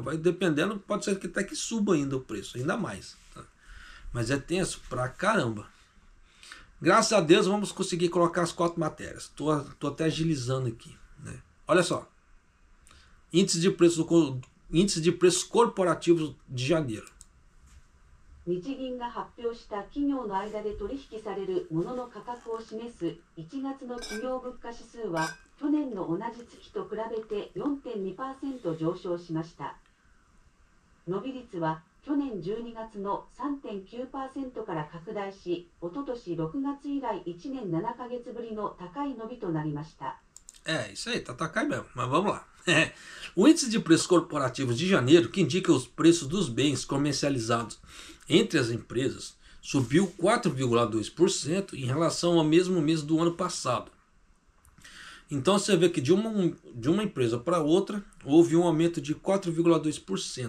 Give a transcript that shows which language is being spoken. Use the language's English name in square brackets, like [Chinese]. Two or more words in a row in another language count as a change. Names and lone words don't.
[Portuguese] Vai dependendo, pode ser que até que suba ainda o preço, ainda mais. Tá? Mas é tenso pra caramba. Graças a Deus vamos conseguir colocar as 4 matérias. Tô até agilizando aqui. Né? Olha só. Índice de preços corporativos de janeiro. [Japanese] 日銀が発表した企業の間で取引されるものの価格を示す1月の企業物価指数は去年の同じ月と比べて 4.2% 上昇しました。伸び率は去年12月の 3.9% から拡大し、おととし6月以来1年7ヶ月ぶりの高い伸びとなりました。 [Portuguese] Isso aí, tá caindo mesmo, mas vamos lá. O índice de preços corporativos de janeiro, que indica os preços dos bens comercializados entre as empresas, subiu 4,2% em relação ao mesmo mês do ano passado. Então você vê que de uma empresa para outra houve um aumento de 4,2%.